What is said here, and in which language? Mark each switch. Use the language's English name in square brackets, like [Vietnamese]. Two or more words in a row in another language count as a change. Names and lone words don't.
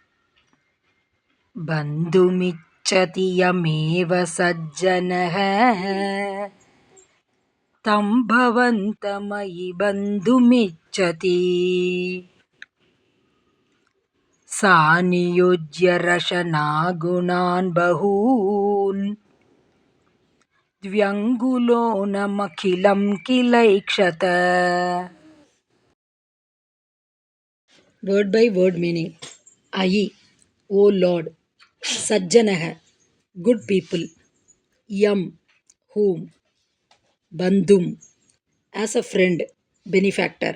[Sanskrit] ಬಂಧುಮಿಚ್ಛತಿ ಯಮೇವ ಸಜ್ಜನಃ ತಂ ಭವಂತಮಯಿ ಬಂಧುಮಿಚ್ಛತಿ ಸಾ ನಿಯೋಜ್ಯ ರಶನಾಗುಣಾನ್ ಬಹೂನ್ ದ್ವ್ಯಂಗುಲೋನಮಖಿಲಂ ಕಿಲೈಕ್ಷತ. [English] Word by word meaning. Ayi, O Lord. Sajjanah, good people. Yam, whom. Bandhum, as a friend, benefactor.